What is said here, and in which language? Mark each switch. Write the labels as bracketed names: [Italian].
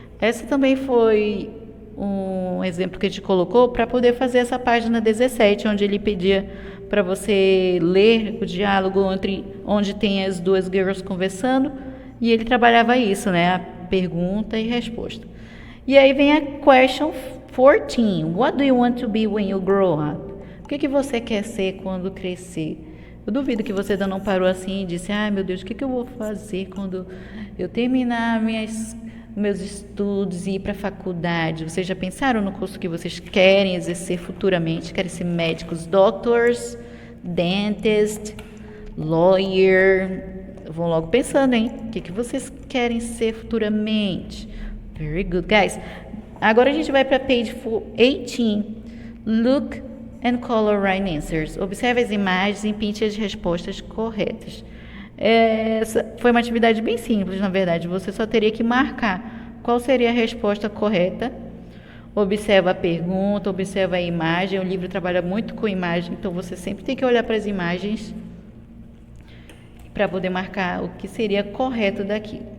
[Portuguese] Essa também foi um exemplo que a gente colocou para poder fazer essa página 17, onde ele pedia para você ler o diálogo onde tem as duas girls conversando, e ele trabalhava isso, né? A pergunta e resposta. E aí vem a question 14. [English] What do you want to be when you grow up? [Portuguese] O que você quer ser quando crescer? Eu duvido que você ainda não parou assim e disse, meu Deus, o que eu vou fazer quando eu terminar meus estudos e ir para a faculdade? Vocês já pensaram no curso que vocês querem exercer futuramente? Querem ser médicos, doctors, dentist, lawyer? Vão logo pensando, hein? O que vocês querem ser futuramente? [English] Very good, guys. [Portuguese] Agora a gente vai para page 18. [English] Look and color right answers. [Portuguese] Observe as imagens e pinte as respostas corretas. Essa foi uma atividade bem simples, na verdade. Você só teria que marcar qual seria a resposta correta. Observa a pergunta, observa a imagem. O livro trabalha muito com imagem, então você sempre tem que olhar para as imagens para poder marcar o que seria correto daqui.